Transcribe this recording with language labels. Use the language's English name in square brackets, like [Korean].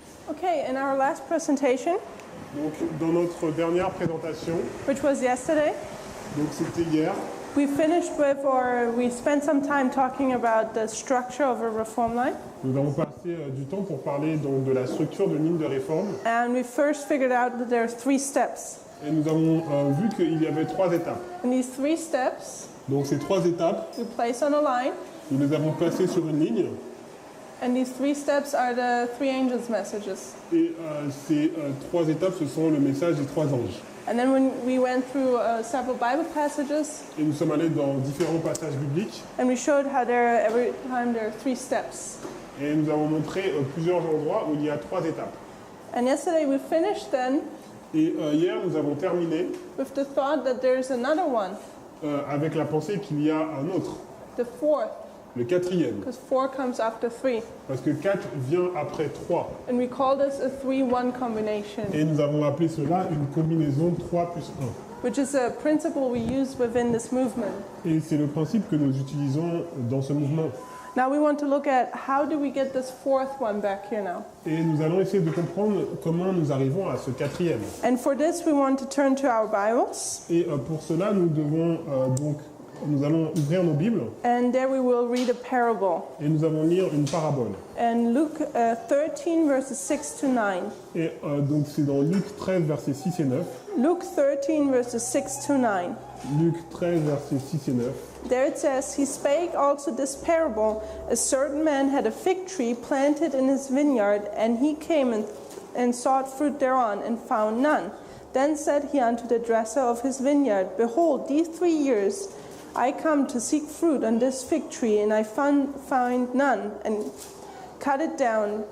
[English] Okay, in our last presentation, [French] Donc, dans notre dernière présentation, [English] which was yesterday, [French] donc c'était hier, [English] we finished with, or we spent some time talking about the structure of a reform line. [French] nous avons passé du temps pour parler donc, de la structure d'une ligne de réforme. [English] And we first figured out that there are 3 steps. [French] Et nous avons vu qu'il y avait 3 étapes. [English] And these 3 steps, [French] Donc ces 3 étapes, [English] we place on a line. [French] nous les avons placées sur une ligne. [English] And these 3 steps are the 3 angels' messages. [French] Et ces 3 étapes, ce sont le message des 3 anges. [English] And then when we went through several Bible passages, [French] Et nous sommes allés dans différents passages bibliques. [English] and we showed how every time there are 3 steps. [French] Et nous avons montré plusieurs endroits où il y a 3 étapes. [English] And yesterday we finished then [French] Et hier, nous avons terminé [English] with the thought that there's another one, [French] avec la pensée qu'il y a un autre, [English] the 4th, [French] le 4e. [English] because 4 comes after 3. [French] Parce que 4 vient après 3. [English] And we call this a 3-1 combination, [French] Et nous avons appelé cela une combinaison 3 plus 1. [English] which is a principle we use within this movement. [French] Et c'est le principe que nous utilisons dans ce mouvement. [English] Now we want to look at how do we get this 4th one back here now. [French] Et nous allons essayer de comprendre comment nous arrivons à ce 4e. [English] And for this we want to turn to our Bibles, [French] Et pour cela, nous allons ouvrir nos Bibles [English] and there we will read a parable. [French] et nous allons lire une parabole. [English] And Luke 13 verses 6 to 9. [French] Et donc c'est dans Luc 13, versets 6 et 9. [English] Luke 13 verses 6 to 9. [French] Luc 13, versets 6 et 9. [English] There it says, "He spake also this parable. A certain man had a fig tree planted in his vineyard, and he came and sought fruit thereon, and found none. Then said he unto the dresser of his vineyard, Behold, these 3 years I come to seek fruit on this fig tree, and I find none, and cut it down.